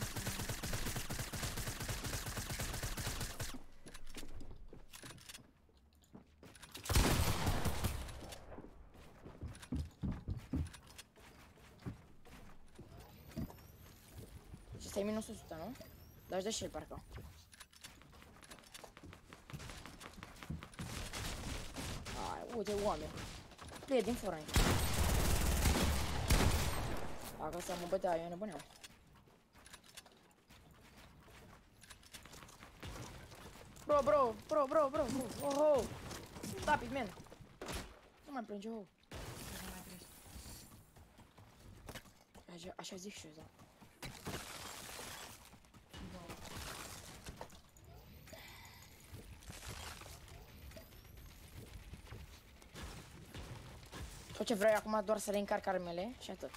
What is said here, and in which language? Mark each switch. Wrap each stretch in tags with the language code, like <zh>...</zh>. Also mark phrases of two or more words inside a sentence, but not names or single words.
<ro>Stai minus 100, nu? Dar își dă și el, parcă. Ai, uite, oameni. Plăie din Fortnite. Dacă ăsta mă bătea, eu nebuneam. Bro.</ro> <en>Oh. Stop it, man.</en> <ro>Nu mai plânge, oh. Așa zic și eu, da. Tot ce vrei acum doar să reîncarc armele și atât.</ro>